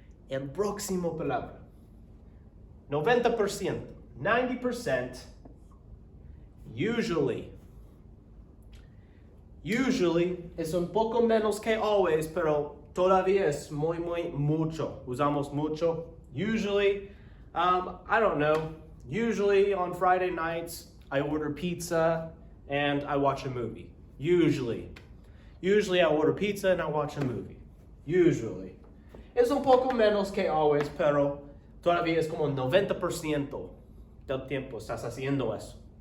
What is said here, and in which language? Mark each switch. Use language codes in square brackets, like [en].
[es] El próximo palabra. 90%, 90%, usually. Usually es un poco menos que always, pero todavía es muy mucho. Usamos mucho. [en] Usually, I don't know. Usually on Friday nights, I order pizza and I watch a movie. Usually. Usually I order pizza and I watch a movie. Usually. [es] Es un poco menos que always, pero todavía es como 90% del tiempo estás haciendo eso.